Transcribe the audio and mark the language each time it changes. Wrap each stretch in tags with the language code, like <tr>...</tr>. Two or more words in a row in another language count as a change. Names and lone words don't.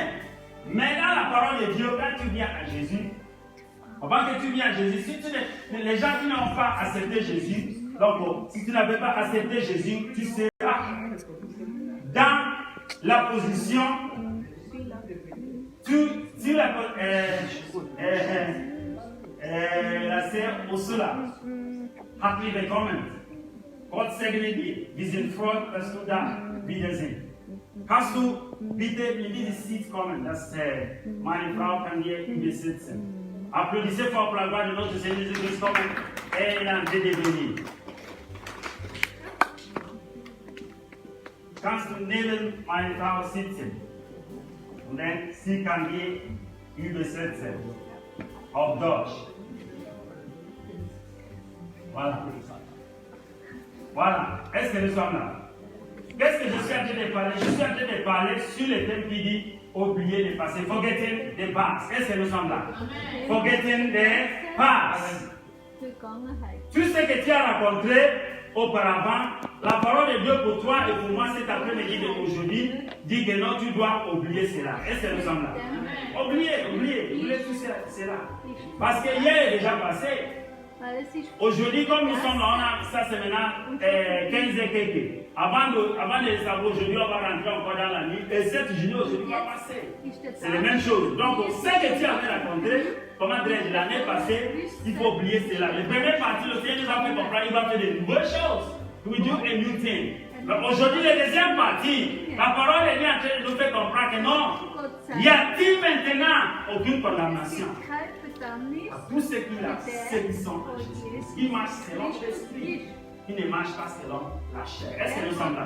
<fr>Mais dans la parole de Dieu, quand tu viens à Jésus, avant que tu viennes à Jésus, si les gens qui n'ont pas accepté Jésus, donc si tu n'avais pas accepté Jésus, tu seras dans la position, la serre au cela.</fr> <de>Hartlich willkommen. Gott segne dir. Wir sind froh, dass du da wieder sind. Kannst du bitte in dieses Sitz kommen, dass meine Frau kann hier übersetzen.</de> <fr>Applaudissez fort pour la gloire de notre Seigneur Jésus-Christ comme elle est en train de venir.</fr> <de>Kannst du neben meine Frau sitzen und dann sie kann hier übersetzen auf Deutsch.</de> <fr>Voilà. Voilà. Est-ce que nous sommes là? Qu'est-ce que je suis en train de parler? Je suis en train de parler sur le thème qui dit oublier le passé.</fr> <en>Forgetting the past.</en> <fr>Est-ce que nous sommes là?</fr> <en>Forgetting the past.</en> <fr>Tout ce que tu as rencontré auparavant, la parole de Dieu pour toi et pour moi cet après-midi d'aujourd'hui dit que non, tu dois oublier cela. Est-ce que nous sommes là? Oublier tout cela. Parce que hier est déjà passé. Aujourd'hui, comme nous sommes là, ça c'est maintenant 15 et quelques. Avant de le savoir, aujourd'hui, on va rentrer encore dans la nuit. Et cette journée aujourd'hui va passer. C'est la même chose. Donc, ce que tu avais raconté, comment dirais-je, l'année passée, il faut oublier cela. Le premier parti, le Seigneur nous a fait comprendre, il va faire de nouvelles choses.</fr> <en>We do a new thing.</en> <fr>Aujourd'hui, la deuxième partie, la parole de Dieu est en train de nous faire comprendre que non, y a-t-il maintenant aucune condamnation à tous ceux qui sont en Jésus, qui marchent selon l'esprit, qui ne marchent pas selon la chair. Est-ce que nous sommes là?</fr>